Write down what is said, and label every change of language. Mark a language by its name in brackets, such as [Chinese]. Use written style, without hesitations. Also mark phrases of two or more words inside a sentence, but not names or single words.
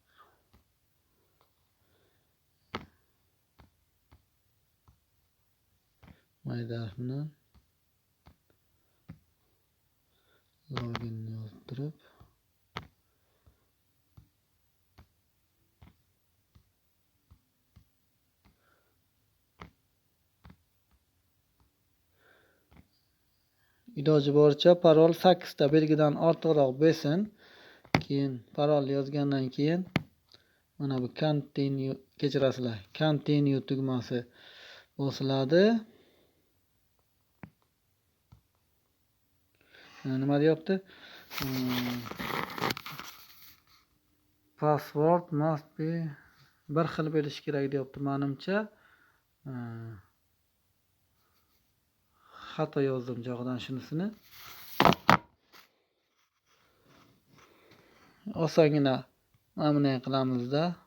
[Uzbek] mayda harf bilan login yozib turib iloji boricha parol 8 ta belgidan ortiqroq bo'lsin. Keyin parol yozgandan keyin mana bu continue, kechirasizlar, continue tugmasi bosiladi. Nima deyapti? [English] Password must be [Uzbek] bir xil bo'lishi kerak deyapti. Menimcha xato yozdim joyidan shunisini. Osongina mana bunday qilamizda.